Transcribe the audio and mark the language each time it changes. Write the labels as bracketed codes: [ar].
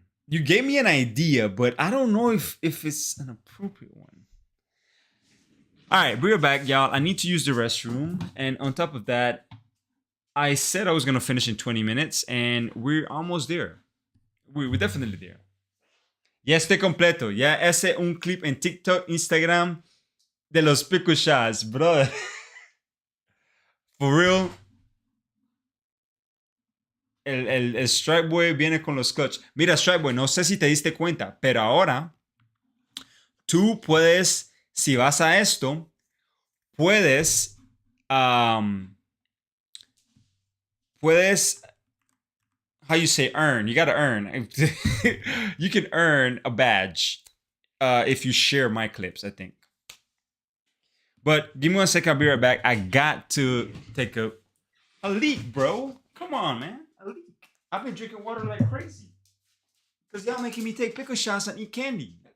[en] You gave me an idea, but I don't know if it's an appropriate one. All right, we're back, y'all. I need to use the restroom, and on top of that, I said I was gonna finish in 20 minutes, and we're almost there. We're definitely there. [es] Ya estoy completo. Ya ese un clip en TikTok, Instagram de los Pico Shots, bro. [en] For real. [es] El Stripe Boy viene con los clutch. Mira, Stripe Boy, no sé si te diste cuenta, pero ahora tú puedes, si vas a esto, puedes, puedes, [en] how you say earn? You gotta earn. You can earn a badge if you share my clips, I think. But give me 1 second, I'll be right back. I got to take a leak, bro. Come on, man. A leak. I've been drinking water like crazy. Because y'all making me take pickle shots and eat candy.